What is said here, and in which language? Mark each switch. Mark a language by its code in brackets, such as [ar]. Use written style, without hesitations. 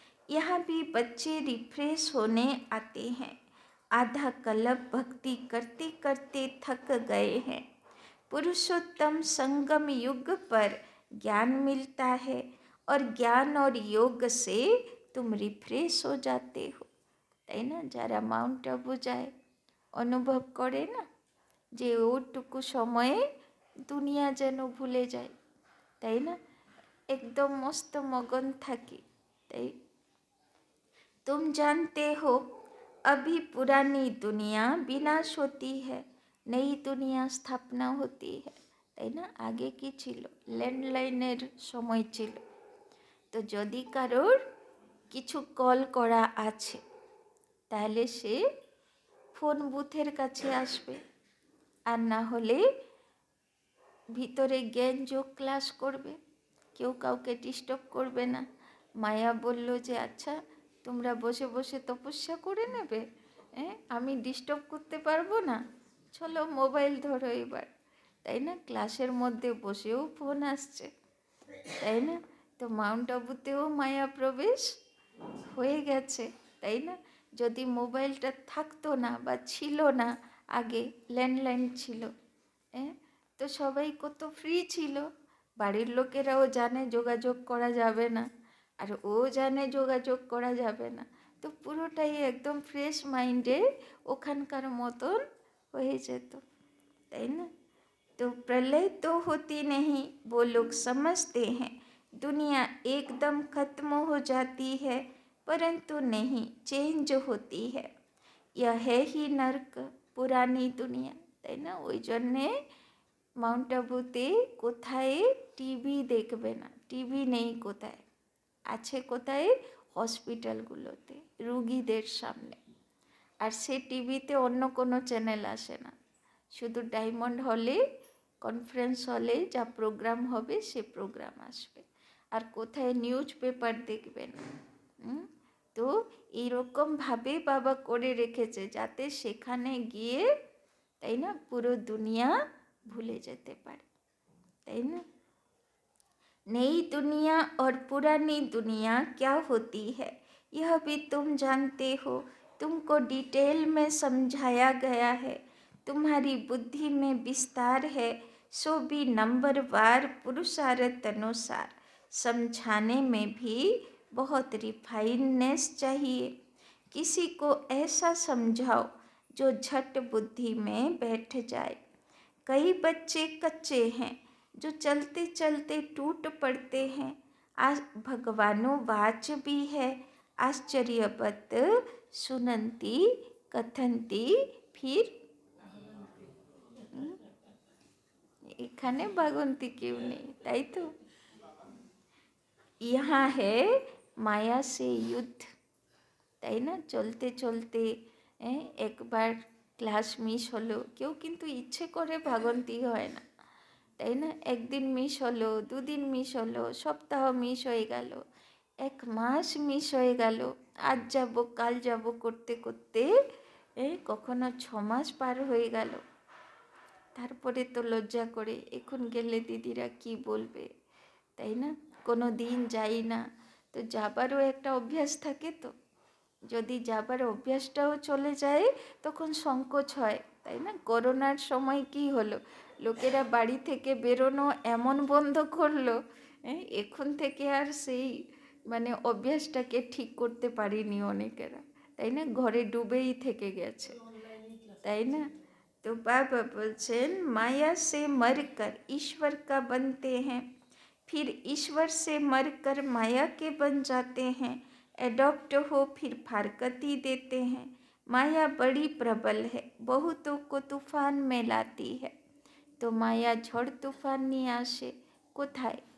[hi] यहाँ भी बच्चे रिफ्रेश होने आते हैं, आधा कल्प भक्ति करते करते थक गए हैं, पुरुषोत्तम संगम युग पर ज्ञान मिलता है और ज्ञान और योग से तुम रिफ्रेश हो जाते हो, [bn] তাই না? যারা মাউন্ট আবু যায় অনুভব করে না যে ওটুকু সময়ে দুনিয়া যেন ভুলে যায়, তাই না? একদম মস্ত মগন থাকি, তাই। [hi] तुम जानते हो अभी पुरानी दुनिया विनाश होती है, नई दुनिया स्थापना होती है, [bn] তাই না? আগে কি ছিল? ল্যান্ডলাইনের সময় ছিল, তো যদি কারোর কিছু কল করা আছে তাহলে সে ফোন বুথের কাছে আসবে, আর না হলে ভিতরে জ্ঞান যোগ ক্লাস করবে, কেউ কাউকে ডিস্টার্ব করবে না। মায়া বলল যে আচ্ছা তোমরা বসে বসে তপস্যা করে নেবে, আমি ডিস্টার্ব করতে পারবো না, চলো মোবাইল ধরো এবার, তাই না? ক্লাসের মধ্যে বসেও ফোন আসছে, তাই না? তো মাউন্ট আবুতেও মায়া প্রবেশ হয়ে গেছে, তাই না? যদি মোবাইলটা থাকতো না বা ছিল না, আগে ল্যান্ডলাইন ছিল, তো সবাই কত ফ্রি ছিল, বাড়ির লোকেরাও জানে যোগাযোগ করা যাবে না, আর ও জানে যোগাযোগ করা যাবে না, তো পুরোটাই একদম ফ্রেশ মাইন্ডে ওখানকার মতন হয়ে যেত, তাই না? [hi] तो प्रलय तो होती नहीं, वो लोग समझते हैं दुनिया एकदम खत्म हो जाती है, परंतु नहीं, चेंज होती है, यह है ही नर्क पुरानी दुनिया, [bn] তাই না? ওই জন্যে মাউন্ট আবুতে কোথায় টিভি দেখবে না, টিভি নেই কোথায়, আছে কোথায়? হসপিটালগুলোতে রুগীদের সামনে, আর সে টিভিতে অন্য কোনো চ্যানেল আসে না, শুধু ডায়মন্ড হলে কনফারেন্স হলে যা প্রোগ্রাম হবে সে প্রোগ্রাম আসবে, আর কোথায় নিউজ পেপার দেখবে না। তো এইরকমভাবে বাবা করে রেখেছে যাতে সেখানে গিয়ে, তাই না, পুরো দুনিয়া ভুলে যেতে পারে, তাই না? [hi] नई दुनिया और पुरानी दुनिया क्या होती है यह भी तुम जानते हो, तुमको डिटेल में समझाया गया है, तुम्हारी बुद्धि में विस्तार है, सो भी नंबरवार पुरुषार्थ अनुसार समझाने में भी बहुत रिफाइननेस चाहिए। किसी को ऐसा समझाओ जो झट बुद्धि में बैठ जाए। कई बच्चे कच्चे हैं जो चलते चलते टूट पड़ते हैं, आज भगवानो वाच भी है, आश्चर्यवत सुनंती कथंती। [bn] फिर এখানে ভাগন্তি কেউ নেই, তাই তো? [hi] यहाँ है माया से युद्ध, [bn] তাই না? চলতে চলতে একবার ক্লাস মিস হলো, কেউ কিন্তু ইচ্ছে করে ভাগন্তি হয় না, তাই না? একদিন মিস হলো, দুদিন মিস হলো, সপ্তাহ মিস হয়ে গেল, এক মাস মিস হয়ে গেল, আজ যাব কাল যাব করতে করতে কখনো 6 মাস পার হয়ে গেল। তারপরে তো লজ্জা করে, এখন গেলে দিদিরা কি বলবে, তাই না? কোনো দিন যাই না, তো যাবারও একটা অভ্যাস থাকে। তো যদি যাবার অভ্যাসটাও চলে যায় তখন সংকোচ হয়, তাই না? করোনার সময় কি হলো, লোকেরা বাড়ি থেকে বেরোনো এমন বন্ধ করলো, এখন থেকে আর সেই মানে অভ্যাসটাকে ঠিক করতে পারিনি অনেকেরা, তাই না? ঘরে ডুবেই থেকে গেছে, তাই না? [hi] तो बाबा बोलছেন माया से मरकर ईश्वर का बनते हैं, फिर ईश्वर से मरकर माया के बन जाते हैं, एडॉप्ट हो फिर फारकती देते हैं। माया बड़ी प्रबल है, बहुतों को तूफान में लाती है। तो माया [bn] ঝড় তুফান নিয়ে আসে কোথায়?